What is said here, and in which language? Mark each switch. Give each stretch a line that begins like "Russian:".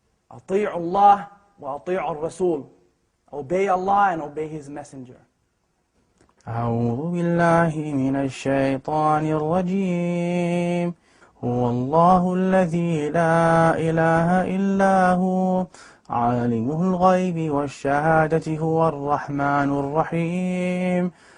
Arabic: أطيعوا الله وأطيعوا الرسول.
English: Obey Allah and obey His Messenger.
Arabic: أعوذ بالله من الشيطان الرجيم. هو الله الذي لا إله إلا هو عالم الغيب والشهادة هو الرحمن الرحيم.